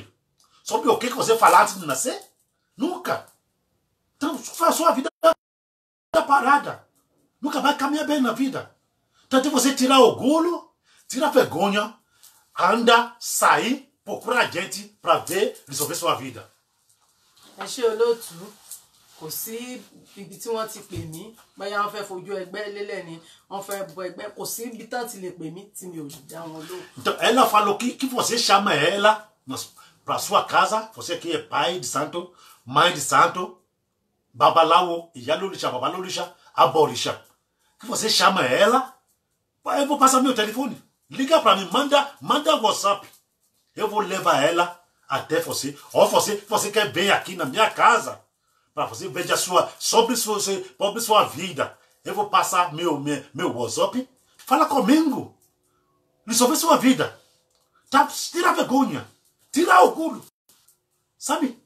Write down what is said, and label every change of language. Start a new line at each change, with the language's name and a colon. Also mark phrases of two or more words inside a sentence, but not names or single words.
Portuguese: Sobre o que você fala antes de nascer? Nunca. Então, a sua vida parada. Nunca vai caminhar bem na vida. Então, você tirar orgulho, tirar vergonha, anda, sair, procurar gente para ver, resolver sua vida.
Yoruba: Ẹ ṣé olóòtú, kò sí ibi tí wọ́n ti pè mí, bóyá wọ́n fẹ́ fojú ẹgbẹ́ lélẹ̀ ni, wọ́n fẹ́ bọ ẹgbẹ́, kò sí ibi tán ti lè pè mí tí mi ò lè dá wọn lóhùn.
Portuguese: Então, ela falou que você chama ela para sua casa, você que é pai de santo, mãe de santo, babalawo, Iyalorixá, babalorixá, aborixá, que você chama ela, eu vou passar meu telefone, liga para mim, manda WhatsApp, eu vou levar ela até você, ou você quer vir aqui na minha casa, para você ver sobre sua vida, eu vou passar meu WhatsApp, fala comigo, resolver sua vida, tira a vergonha, tira orgulho, sabe?